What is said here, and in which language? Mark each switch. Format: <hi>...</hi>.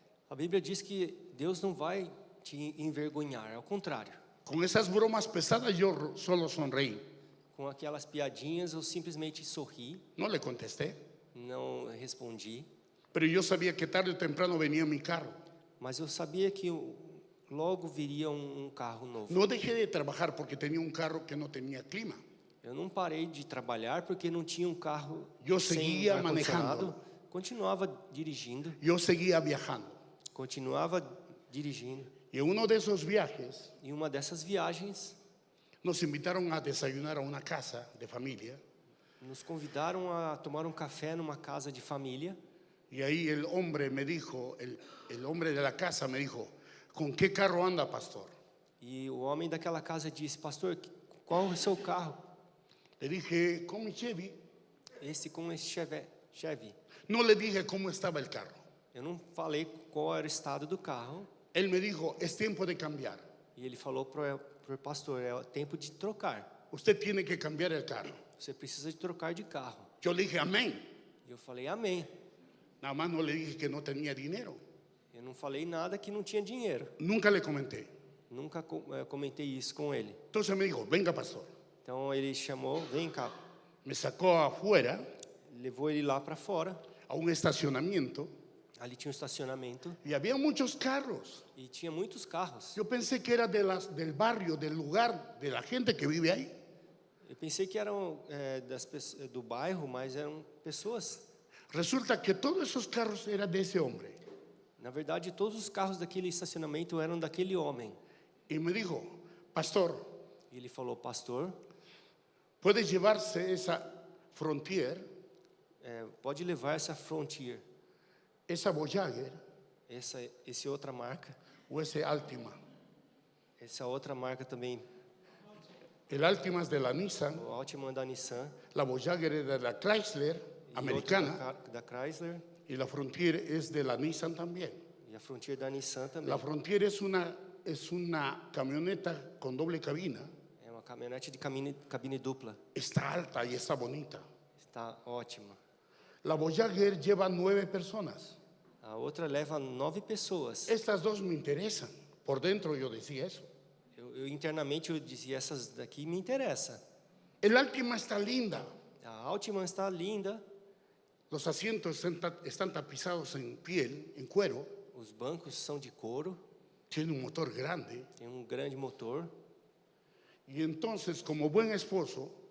<pt>A Bíblia diz que Deus não vai te envergonhar, ao contrário.</pt> <es>Con esas bromas pesadas yo solo sonreí,</es> <pt>Com aquelas piadinhas eu simplesmente sorri,</pt> <es>no le contesté,</es> <pt>não respondi,</pt> <es>pero yo sabía que tarde o temprano venía mi carro.</es> <pt>mas eu sabia que logo viria um carro novo.</pt> <es>No dejé de trabajar porque tenía un carro que no tenía clima.</es> <pt>Eu não parei de trabalhar porque não tinha um carro Eu sem seguia ar-condicionado. manejando. Continuava dirigindo,</pt> <es>Yo seguía viajando.</es> <pt>continuava dirigindo.</pt> <es>Y en uno de esos viajes</es> <pt>Em uma dessas viagens,</pt> <es>nos invitaron a desayunar a una casa de familia.</es> <pt>nos convidaram a tomar um café numa casa de família.</pt> <es>Y ahí el hombre me dijo, el hombre de la casa me dijo, ¿con qué carro anda, pastor?</es> <pt>E o homem daquela casa disse: pastor, qual é o seu carro?</pt> <es>Le dije, con mi Chevy.</es> <pt>Esse com esse Chevy.</pt> <es>No le dije cómo estaba el carro.</es> <pt>Eu não falei qual era o estado do carro.</pt> <es>Él me dijo, es tiempo de cambiar.</es> <pt>E ele falou para o pastor: é o tempo de trocar.</pt> <es>Usted tiene que cambiar el carro.</es> <pt>Você precisa de trocar de carro.</pt> <es>Yo le dije, amén.</es> <pt>E eu falei: amém.</pt> <es>Nada más no le dije que no tenía dinero.</es> <pt>Eu não falei nada que não tinha dinheiro.</pt> <es>Nunca le comenté.</es> <pt>Nunca comentei isso com ele.</pt> <es>Entonces me dijo, venga, pastor.</es> <pt>Então ele chamou: vem cá.</pt> <es>Me sacó afuera</es> <pt>Levou ele lá para fora.</pt> <es>a un estacionamiento</es> <pt>Ali tinha um estacionamento</pt> <es>y había muchos carros.</es> <pt>e tinha muitos carros.</pt> <es>Yo pensé que era del barrio, del lugar, de la gente que vive ahí.</es> <pt>Eu pensei que eram do bairro, mas eram pessoas.</pt> <es>Resulta que todos esos carros eran de ese hombre.</es> <pt>Na verdade, todos os carros daquele estacionamento eram daquele homem.</pt> <es>Y me dijo, pastor,</es> <pt>E ele falou: pastor,</pt> <es>¿puede llevarse esa Frontier,</es> <pt>pode levar essa Frontier,</pt> <es>esa Voyager</es> <pt>essa outra marca,</pt> <es>o ese Altima?</es> <pt>essa outra marca também,</pt> <es>El Altima es de la Nissan,</es> <pt>o Altima da Nissan,</pt> <es>la Voyager es de la Chrysler</es> <pt>e americana outro da Chrysler,</pt> <es>y la Frontier es de la Nissan también.</es> <pt>e a Frontier da Nissan também.</pt> <es>La Frontier es una camioneta con doble cabina.</es> <pt>É uma caminhonete de cabine dupla.</pt> <es>Está alta y está bonita.</es> <pt>Está ótima.</pt> <es>La Voyager lleva 9 personas.</es> <pt>A outra leva 9 pessoas.</pt> <es>Estas dos me interesan. Por dentro yo decía eso.</es> <pt>Eu internamente eu dizia: essas daqui me interessam.</pt> <es>El Altima está linda.</es> <pt>A Altima está linda,</pt> <es>Los asientos están tapizados en piel, en cuero.</es> <pt>os bancos são de couro,</pt> <es>Tiene un motor grande.</es> <pt>tem um grande motor.</pt> <es>Y entonces, como buen esposo,</es>